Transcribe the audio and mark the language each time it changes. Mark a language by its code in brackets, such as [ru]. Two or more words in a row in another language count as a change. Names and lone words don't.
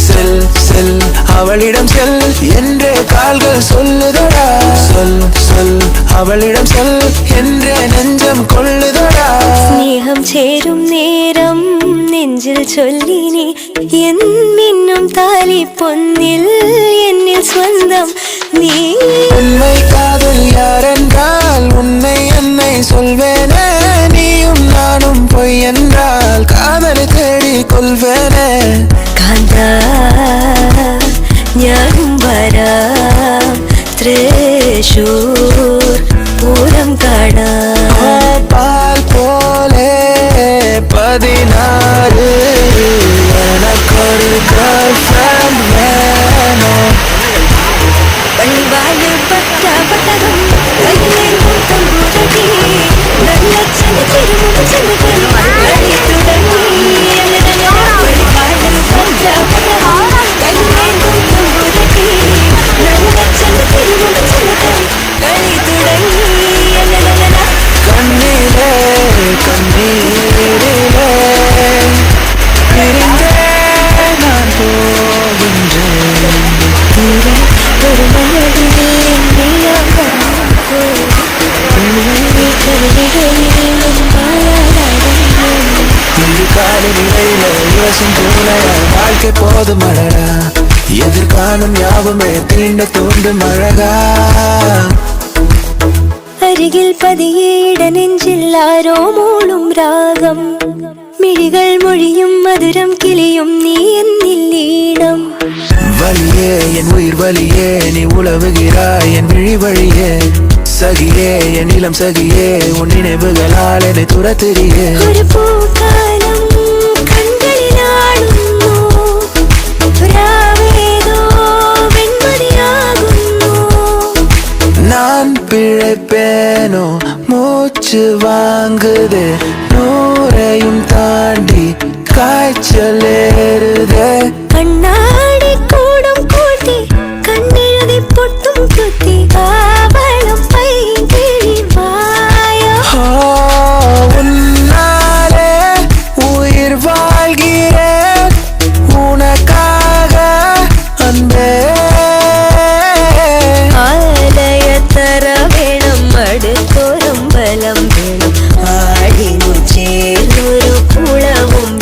[ta] செல் செல் அவளிடம் செல் என்றே கால்கள் சொல்லுதடா சொல் சொல் அவளிடம் செல் என்றே நெஞ்சம் கொள்ளுதடா [ml] സ്നേഹം ചേരും നേരം നെഞ്ചിൽ ചൊല്ലിനി എന്നിന്നും താലി പൊന്നിൽ എന്നിൽ സ്വന്തം നീ [ta] உண்மை காதல் யாரென்றால் உன்னை என்னை சொல்வேனே நீயும் நானும் பொய் என்றால் காதலை தேடி கொள்வேனே [ml] കാന്ത ഞാനും വരാം തൃശൂർ പൂരം കാണാം [ta] பால் போலே 16 எனக்கொரு girlfriend வேணும் [ml] പള്ളിവാഴ് ഭദ്രപടകം കയ്യിലേന്തും തമ്പുരട്ടി നല്ല ചെന്ന് തിരുമുമ്പ് ചെന്ന് കളി തുടങ്ങി അങ്ങനെ പള്ളിവാഴ് ഭദ്രപടകം കയ്യിലേന്തും തമ്പുരട്ടി നല്ല ചെന്ന് തിരുമുമ്പ് ചെന്ന് കളി തുടങ്ങി അങ്ങനെ [ta] கண்ணிலே கண்ணீரிலே பிரிந்தே நான் போகின்றேன் [ml] ദൂരെ ഒരു മഴവില്ലിൻ നീളം വർണ്ണം പോൽ തൂവൽ കവിളിടയിൽ നിൻ മായാലാവണ്യം [ta] இரு காலின் இடையில உரசும் பூனையாய் வாழ்க்கை போதும் அழகா எதிர்காணும் யாவுமே தீண்ட தூண்டும் அழகா [ml] അരികിൽ പതിയെ ഇടനെഞ്ചിൽ ആരോ മൂളും രാഗം മിഴികൾ മൊഴിയും മധുരം കിളിയും നീ എന്നിൽ ഈണം [ta] வலியே என் உயிர் வலியே நீ உலவுகிறாய் என் விழி வழியே சகியே என் இளம் சகியே உன் நினைவுகளால் என்னை துரத்துறியே [ml] ഒരു പൂക്കാലം കൺകളിലാടുന്നു രാവേതോ വെൺമതിയാകുന്നു [ta] நான் பிழைப்பேனோ மூச்சு வாங்குது நூறையும் தாண்டி காய்ச்சல் ஏறுதே [ml] കണ്ണാടി കൂടം കൂട്ടി കണ്ണെഴുതി പൊട്ടും കുത്തി കാവളം പൈകിളി വായോ [ta] ஓ, உன்னாலே உயிர் வாழ்கிறேன் உனக்காக அன்பே [ml] ആലയത്തറ വേണം അടുത്തൊരമ്പലം വേണം ആടിനു ചേർന്നൊരു കുളവും